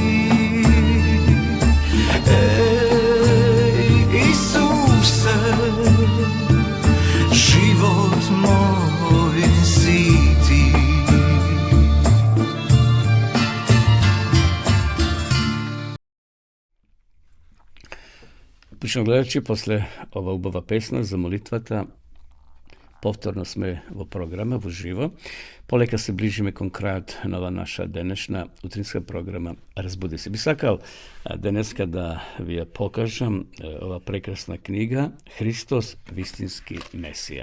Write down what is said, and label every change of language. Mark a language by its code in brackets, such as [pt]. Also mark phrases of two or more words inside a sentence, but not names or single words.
[sr] Isuse, život moj si ti. [mk] Poštovani gledači, posle ova ubava pesma za molitvata, повторно сме во програма, во живо. Полека се ближиме кон крајот на ова наша денешна утринска програма Разбуди се. Би сакал денеска да ви ја покажам ова прекрасна книга Христос вистински Месија.